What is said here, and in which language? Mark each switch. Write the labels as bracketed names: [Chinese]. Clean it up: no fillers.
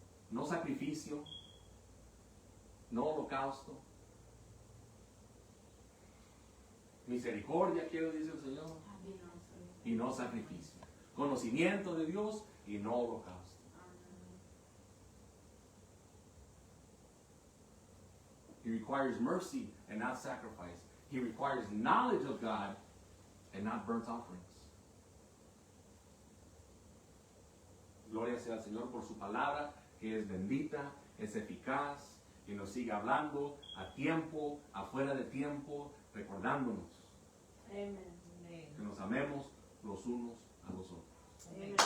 [Spanish] No sacrificio, no holocausto, Misericordia quiero, dice el Señor, y no sacrificio. Conocimiento de Dios y no holocausto. [English] He requires mercy and not sacrifice. He requires knowledge of God and not burnt offerings. [Spanish] Gloria sea al Señor por su palabra, que es bendita, es eficaz, y nos sigue hablando a tiempo, afuera de tiempo, recordándonos [English] Amen. [Spanish] que nos amemos los unos a los otros. [English] Amen.